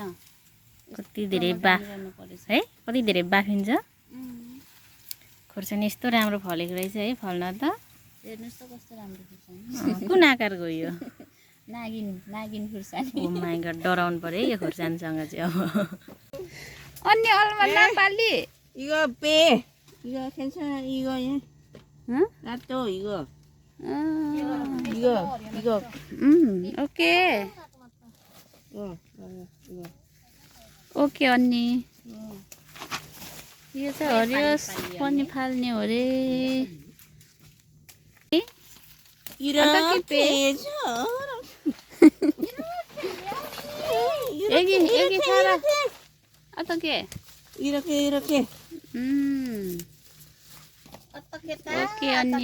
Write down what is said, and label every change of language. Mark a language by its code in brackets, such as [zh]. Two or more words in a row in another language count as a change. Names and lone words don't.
[ne] कति धेरै है कति धेरै बाफिन्छ। खोर्सानी यस्तो राम्रो फलेको रहेछ है फल्न त। हेर्नुहोस् त कस्तो राम्रो खुर्सानी। कुन आकारको यो? नागिन खुर्सानी। ओ माय गॉड, डराउनु पर्यो यो खुर्सानीसँग चाहिँ। अब अन्य अलमा नापाली [ko] 이거 빼. 이거 괜찮아. 이거 응? 놔둬 이거. 이거. ओके 이거. 오케이 언니. [ne] यो चाहिँ हरियोस पनि फाल्ने हो रे। [ko] 이렇게 빼줘. 여기 살아. 어떻게? 이렇게. 어떻게 따? 오케이 언니.